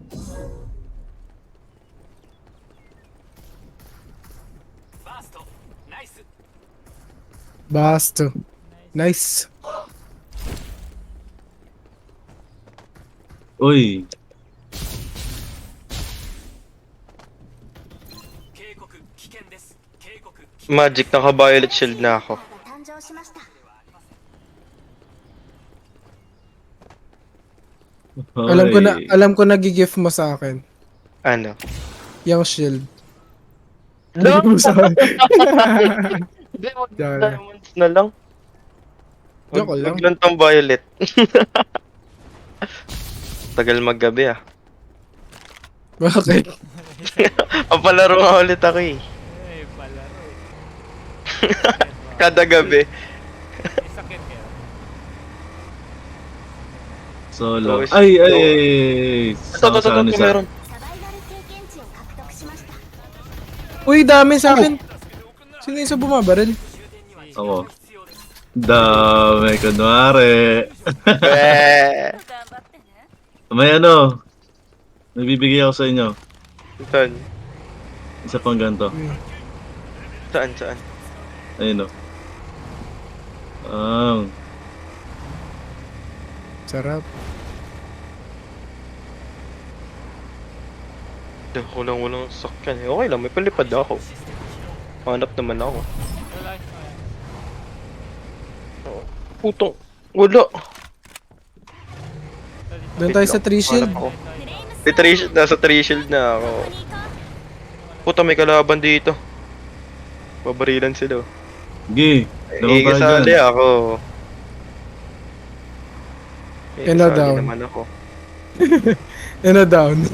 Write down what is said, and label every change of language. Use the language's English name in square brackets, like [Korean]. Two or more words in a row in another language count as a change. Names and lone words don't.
[Filipino] Basto. [English] Nice. [Filipino] Uy. Magic, naka- [English] violet shield [Filipino] na ako. [Japanese] 誕生しました。 [Filipino] Alam ko nag-gift mo sa akin. Ano? Yung shield. [English] No! [Filipino] Bigay mo sa akin. Hindi, Diyan. diamonds na lang. Joke lang. Wag lang tong violet. Tagal maggabi ah. Bakit? Papalaro nga ulit ako eh. Eh, palaro eh. Kada gabi. May sakit kaya. Solo. [English] Always- [Filipino] Ay. Ito, meron. [Japanese] サバイバル経験値を獲得しました。 [Filipino] Uy, dami sa akin. Sino yung isa bumabaril? Ako. Dami, kunwari. Eh, [Japanese] 頑張ってね。 [Filipino] May ano. May bibigay ako sa inyo. saan? Isa pang ganito. Saan? Ayun o. Sarap. Walang sakyan eh. Okay lang, may palipad ako. Hanap naman ako. Wala. Ayan. Putong, wala. Doon tayo sa [English] tree shield. [Filipino] Hanap ako. [Japanese] フレーム [Filipino] Nasa 3 shield na ako. [Japanese] ここに行こう。 [Filipino] Puta, may kalaban dito. Babarilan sila. Sige. Laban tayo Ikisali dyan. ako. [English] And now [Filipino] Ikisali [English] down. [Filipino] naman ako. [English] And a down.